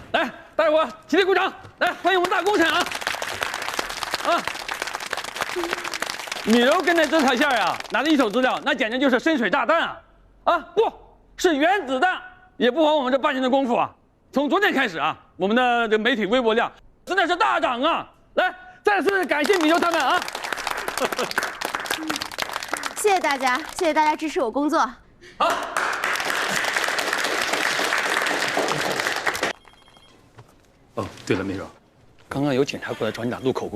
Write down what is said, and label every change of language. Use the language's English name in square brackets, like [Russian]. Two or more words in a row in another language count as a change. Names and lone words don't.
[Chinese] 来，大伙起立鼓掌！来，欢迎我们大功臣啊！啊！米柔跟在这台下呀，拿着一手资料，那简直就是深水炸弹啊！啊，不是原子弹，也不枉我们这半年的功夫啊！从昨天開始啊，我們的這媒體微博量真的是大漲啊！來，再次感謝米柔他們啊！謝謝大家，謝謝大家支持我工作。好。哦，對了，米柔，剛剛有警察過來找你倆錄口供。